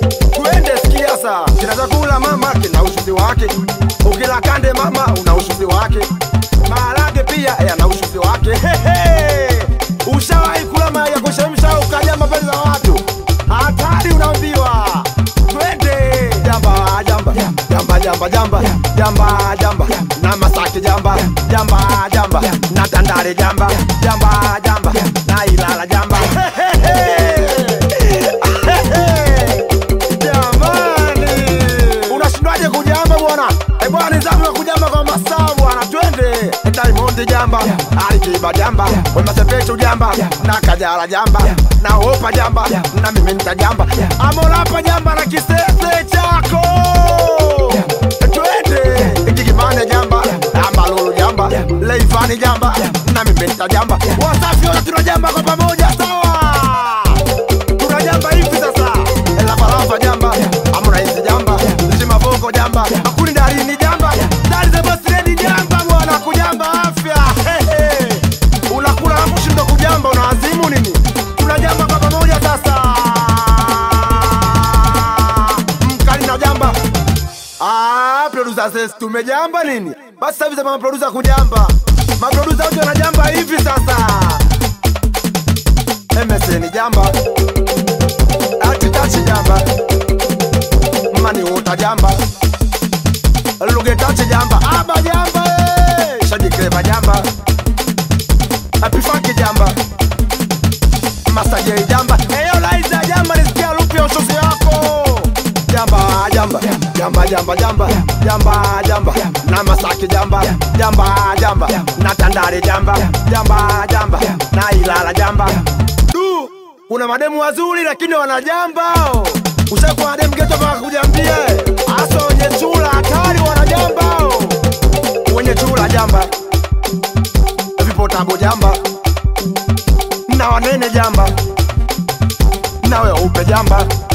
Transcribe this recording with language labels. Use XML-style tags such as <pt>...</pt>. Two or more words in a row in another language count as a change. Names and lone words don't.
<sw>Twende, sikia sasa. Kila chakula, mama, kina ushuzi wake. Ukila kande, mama, una ushuzi wake. Maharage pia, eh, yana ushuzi wake. Hey, hey. Ushawahi kula mayai ya kuchemsha ukajamba mbele za watu? Hatari, unaambiwa. Twende. Jamba, jamba. Jamba, jamba, jamba. Jamba, jamba. Na Masaki jamba. Jamba, jamba. Na Tandale jamba. Jamba, jamba. Na Ilala jamba. Jamani. Unashindwaje kujamba, bwana? Eh, bwana, ni zamu ya kujamba kwa masaa, bwana. Twende. Diamond jamba. Ali Kiba jamba. Wema Sepetu jamba. Na Kajala jamba. Na Opa jamba. Na mimi nitajamba. Amolapa jamba na Kisese chako. Twende. Gigi Mane jamba. Amalulu jamba. Leivani jamba. Na mimi nitajamba. Wasafi wote tunajamba kwa pamoja, sawa? Tunajamba hivi sasa. Lava Lava jamba. Harmonize jamba. Zima Bongo jamba. Hakuna Darini jamba. Dari the Boss Lady jamba, bwana, kujamba afya. Hey, hey. Unakula hapo shindo kujamba, una azimu nini? Tunajamba kwa pamoja sasa. Mkali na jamba. Ah,</sw> <en>producer says</en> <sw>tumejamba nini? Basi sasa hivi sema producer kujamba. Maproducer wote wanajamba hivi sasa. M S N jamba. Ati Touch jamba. Mani Water jamba. Luge Touch jamba. Aba jamba, eh. Shadi Clever jamba. Happy Funky jamba. Master J jamba. Eh, yo, Liza jamba, nisikia harufu ya ushozi wako. Jamba, jamba. Jamba, jamba, jamba. Jamba, jamba. Na Masaki jamba. Jamba, jamba. Na Tandale jamba. Jamba, jamba. Na Ilala jamba. Du, kuna mademu wazuri lakini wanajamba. Ushakuwa na demu ghetto mpaka kujambia, eh? Hasa wenye chula hatari wanajamba. Wenye chula jamba. Vipotambo jamba. Na wanene jamba. Na weupe jamba.</sw>